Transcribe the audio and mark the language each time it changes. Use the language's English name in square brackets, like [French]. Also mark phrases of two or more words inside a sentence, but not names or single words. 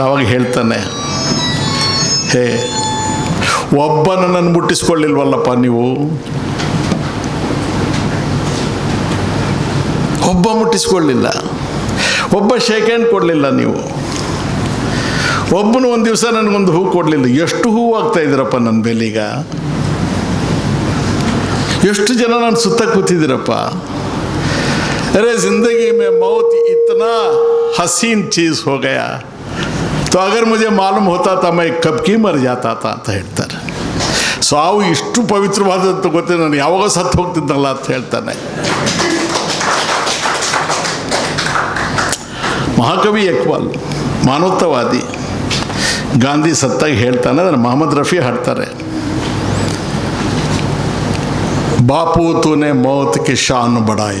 [Kannada] ಅವಾಗ ಹೇಳ್ತಾನೆ, ಹೇ ಒಬ್ಬ ನನ್ನನ್ನು ಮುಟ್ಟಿಸ್ಕೊಳ್ಳಿಲ್ವಲ್ಲಪ್ಪ ನೀವು, ಒಬ್ಬ ಮುಟ್ಟಿಸ್ಕೊಳ್ಳಿಲ್ಲ, ಒಬ್ಬ [English] shake hand [Kannada] ಕೊಡಲಿಲ್ಲ, ನೀವು ಒಬ್ಬನು ಒಂದು ದಿವಸ ನನಗೊಂದು ಹೂ ಕೊಡಲಿಲ್ಲ. ಎಷ್ಟು ಹೂವು ಆಗ್ತಾಯಿದ್ದೀರಪ್ಪ ನನ್ನ ಬೆಲೀಗ, ಎಷ್ಟು ಜನ ನಾನು ಸುತ್ತ ಕೂತಿದ್ದೀರಪ್ಪ. [Hindi] अरे ज़िंदगी में मौत इतना हसीन चीज़ हो गया तो अगर मुझे मालूम होता था मैं कब की मर जाता था [Kannada] ಅಂತ ಹೇಳ್ತಾರೆ. ಸಾವು ಇಷ್ಟು ಪವಿತ್ರವಾದಂತ ಗೊತ್ತಿಲ್ಲ, ನಾನು ಯಾವಾಗ ಸತ್ತು ಹೋಗ್ತಿದ್ದಲ್ಲ ಅಂತ ಹೇಳ್ತಾನೆ ಮಹಾಕವಿ ಇಕ್ಬಾಲ್. ಮಾನವತಾವಾದಿ. ಗಾಂಧಿ ಸತ್ತಾಗ ಹೇಳ್ತಾನೆ, ಅದನ್ನು ಮೊಹಮ್ಮದ್ ರಫಿ ಹಾಡ್ತಾರೆ, [Hindi] बापू तूने मौत के शान बढ़ाया.